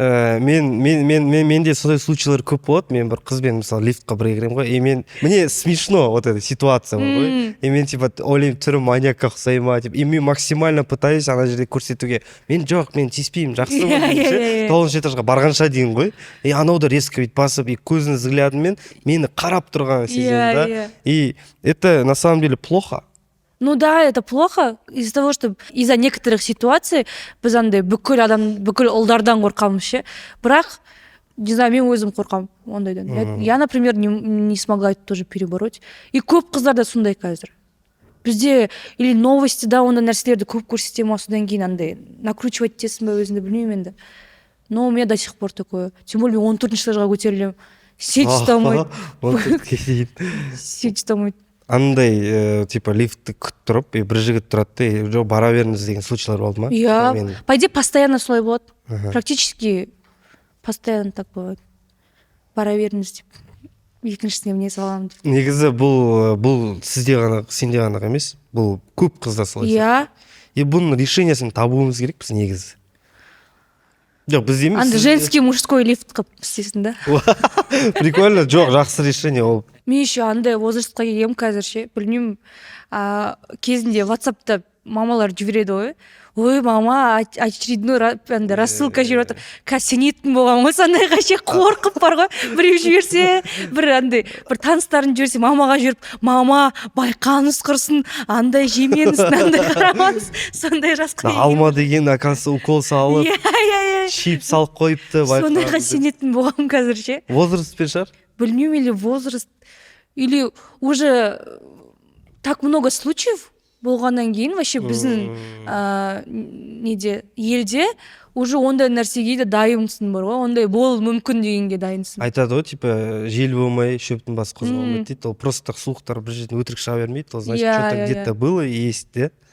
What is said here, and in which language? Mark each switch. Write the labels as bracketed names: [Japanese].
[Kazakh] Менде сондай случайлар көп болады. Мен бір қызбен мысалы лифтқа бірге кіремін ғой, [Russian] мне смешно вот эта ситуация [Kazakh] бар ғой. И мен типа ойлаймын, түрі маньякқа ұқсай ма деп. И мен максимально пытаюсь ана жерде көрсетуге. Мен тиіспеймін, жақсымын ше. 9 этажға барғанша дейін ғой. И анау да резко бүйтіп басып, и көзінің взглядымен мені қарап тұрған сеземін да. [Russian] И это на самом деле плохо. Ну да, это плохо из-за того, что из-за некоторых ситуаций [Kazakh] біз андай бүкіл ұлдардан қорқамыз ше. Бірақ, [Russian] не знаю, [Kazakh] мен өзім қорқамын ондайдан. [Russian] Я, например, не смогла это тоже перебороть. [Kazakh] И көп қыздарда сондай қазір. Бізде или новостида ондай нәрселерді көп көрсете ма, содан кейін андай накручивать етесің бе өзіңді, білмеймін енді. [Russian] Но у меня до сих пор такое. [Kazakh] Тем более 14 этажға көтерілемін. Сеть ұстамайды. 14-ке дейін. Сеть ұстамайды. Андай, типа, лифтті күтіп тұрып, бір жігіт тұрады, жоқ, бара беріңіз деген случайлар болды ма? Иә, по идее, постоянно солай болады. [Russian] Практически постоянно так бывает. [Kazakh] Бара беріңіз деп, екіншісіне міне саламын деп. Негізі бұл сенде ғана емес, бұл көп қызда солай. Иә. И бұның решениесін табуымыз керек біз негізі. Жоқ, біз емес. Анда женский мужской лифт қып істесін да. Прикольно, жоқ, жақсы решение ол. Мен еще андай возрастқа келгенмін қазір ше, білмеймін, кезінде WhatsApp'та мамалар жібереді ғой. Ой, мама, очередной рассылка жіберіп отыр. Қазір сенетін болған ғой, сондайға ше қорқып бар ғой. Біреу жіберсе, бір таныстарын жіберсе, мамаға жіберіп, мама, байқаңыз құрсын, андай жемеңіз, андай қарамаңыз, сондай жасқа. Алма деген, оказывается, укол салып, чип салып қойыпты. Сондайға сенетін болған қазір ше. Возраст пен шығар? Білмеймін, или возраст, или [Russian] уже так много случаев [Kazakh] болғаннан кейін вообще біздің елде уже ондай нәрсеге де дайынсың бар ғой, ондай болуы мүмкін дегенге дайынсың. Айтады ғой, типа, жел болмай, шөптің басы қозғалмайды дейді. Ол просто суықтар бір жерден өтірік шыға бермейді. [Russian] Ол значит, что-то где-то было и есть, да?